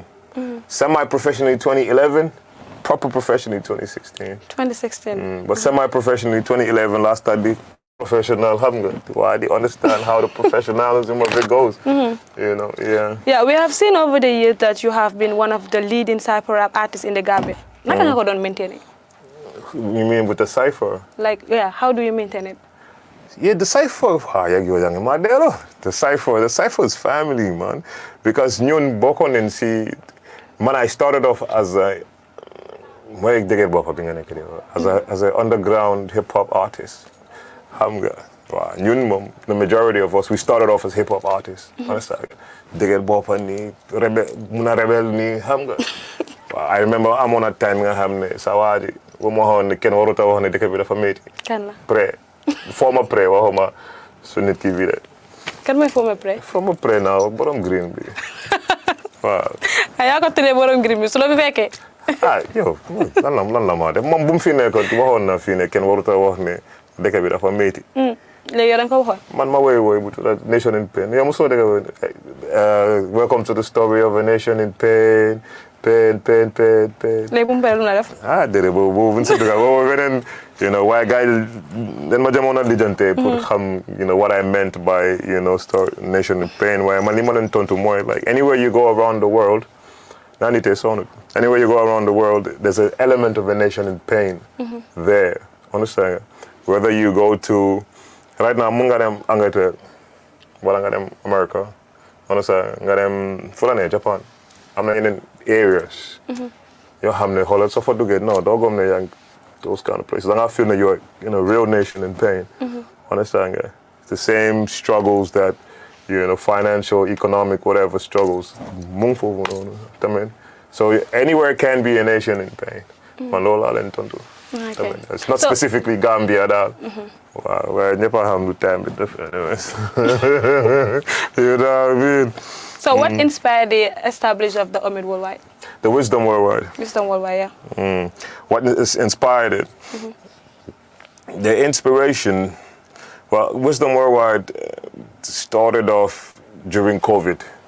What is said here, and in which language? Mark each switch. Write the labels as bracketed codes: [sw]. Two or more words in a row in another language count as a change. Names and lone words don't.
[en] Semi-professionally 2011, proper professionally 2016. 2016. But semi-professionally 2011, last study, professional, why they understand how the professionalism of it goes. You know, yeah. Yeah, we have seen over the years that you have been one of the leading cypher rap artists in the Gambia. [wo] Naka nga ko don [en] maintain it? You mean with the cipher? Like, yeah, how do you maintain it? Yeah, the cipher. The cipher is family, man. Because [wo] ñun bokon in si, [en] man, I started off as a as an underground hip hop artist. The majority of us, we started off as hip hop artists. Understand? I remember I'm on a time Sawadi. [wo] Ken waruta wax ne dëkk bi dafa metti. Kan la. Pré. [en] Former pré [wo] waxuma su nit ki bi de. Kan mooy former pré? [en] Former pré now [wo] borom green bi. Waaw. Yaa ko tuddee borom green bi su la fi fekkee. Yow lan la ma def moom bu mu fi nekkoon waxoon na fii ne kenn waruta wax ne dëkk bi dafa metti. Léegi yow da nga ko waxoon. Man ma woy bu tudd [en] Nation in Pain. [wo] Yow mosoo dégg [en] welcome to the story of a nation in pain. Pain. [wo] Léegi bu mu paree lu la def. Déedéet boobu bu ñu si dugal boobu beneen waaye gars yi dañ ma jamono lijjante pour xam [en] what I meant by story nation in pain [wo] waaye man li ma leen tontu mooy [en] like anywhere you go around the world anywhere you go around the world there's an element of a nation in pain there. Understand? Whether you go to right now [wo] mun nga dem Angleterre wala nga dem America. [en] Understand? [wo] Nga dem fu la ne [en] Japan. [wo] am na yeneen areas yoo xam ne xoolal soo fa duggee non doo gom ne yaa ngi [en] those kind of places [wo] da ngaa feel ne [en] you're in a real nation in pain. Understand nga it's the same struggles that financial, economic, whatever struggles [wo] mu ngi foofu noonu tamit [en] so anywhere can be a nation in pain. [wo] Man loolu laa leen tontu. [en] It's not specifically Gambia daal. [wo] Waaw waaye ñëpp a xam lu [en] time bi def anyways. You know what I mean? So what inspired the establishment of the Omid Worldwide? The Wisdom Worldwide. Wisdom Worldwide, yeah. What inspired it? The inspiration, well, Wisdom Worldwide started off during COVID.